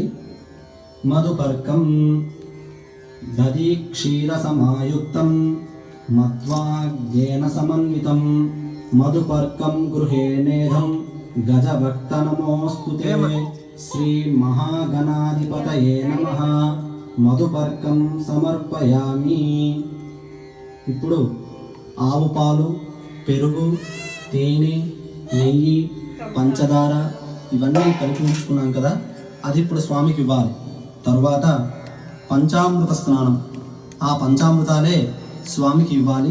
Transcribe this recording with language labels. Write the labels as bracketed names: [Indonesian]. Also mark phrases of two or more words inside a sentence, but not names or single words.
[Sanskrit] मधुपर्कं दधि क्षीर समायुक्तं मध्वाग्नेन समन्वितं मधुपर्कं गृहे नेधं गजभक्त नमोस्तुते। श्री महागणाधिपतये नमः। మధుపర్కం సమర్పయామి। [Telugu] ఇప్పుడు ఆవు పాలు, పెరుగు, తేనె, నెయ్యి, పంచదార ఇవన్నీ కలిపి ఉంచుకున్నాం కదా, అది ఇప్పుడు స్వామికి ఇవ్వాలి। తర్వాత పంచామృత స్నానం, ఆ పంచామృతాలే స్వామికి ఇవ్వాలి।